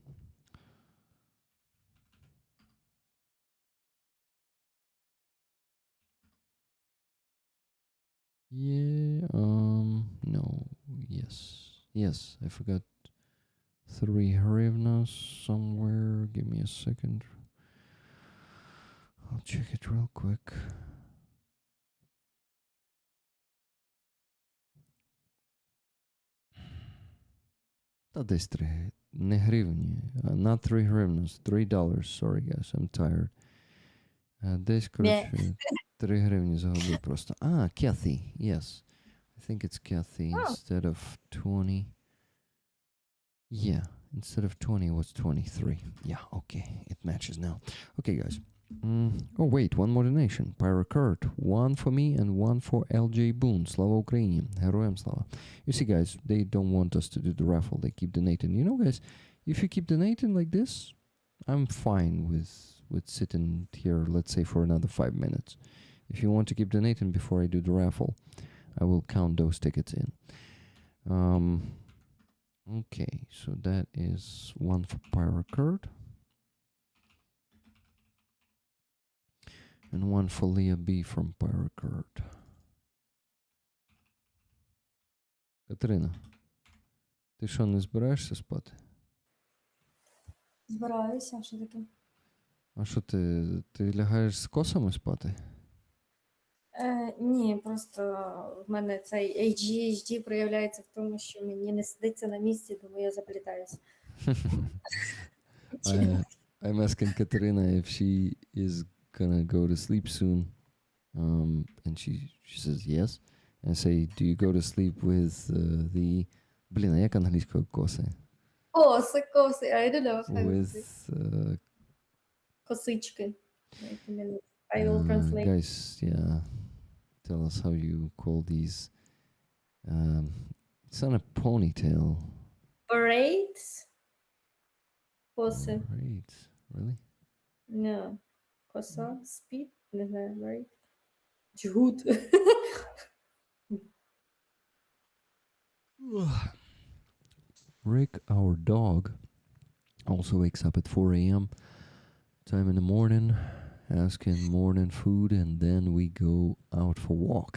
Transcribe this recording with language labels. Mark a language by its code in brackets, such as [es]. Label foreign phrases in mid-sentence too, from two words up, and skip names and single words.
[en] Yeah, no, yes, I forgot 3 hryvnias somewhere. Give me a second. I'll check it real quick. [uk] Та десь 3, не гривні, [en] not 3 hryvnias, $3, sorry guys, I'm tired. [uk] Десь, коротше, 3 гривні загубив просто. [en] Kathy, yes. I think it's Kathy instead of 20. Yeah, instead of 20 it was 23. Yeah, okay, it matches now. Okay, guys. Oh, wait, one more donation. Pyro Kurt, one for me and one for LJ Boone. [uk] Слава Україні. Героям слава. [en] You see, guys, they don't want us to do the raffle. They keep donating. You know, guys, if you keep donating like this, I'm fine with sitting here, let's say, for another 5 minutes. If you want to keep donating before I do the raffle, I will count those tickets in. Okay, so that is one for Pyro Kurt. And one for Leah B from Pyro Kurt. [uk] Катерина, ти що, не збираєшся спати? Збираюся, а що таке? А що ти лягаєш з косами спати? Ні, просто в мене цей ADHD проявляється в тому, що мені не сидиться на місці, тому я заплітаюся. [en] I'm asking Katerina if she is gonna go to sleep soon. And she says yes. And I say, do you go to sleep with the... [uk] Блин, а як англійською коси? Коси, [en] I don't know. With... Косички. I will translate. Guys, yeah. Tell us how you call these. It's not a ponytail. Braids? Коси. Braids, really? No. [uk] Коса? Спід? Не знаю, [en] right? [uk] Джгут. [en] Rick, our dog, also wakes up at 4 a.m. time in the morning, asking morning food, and then we go out for walk.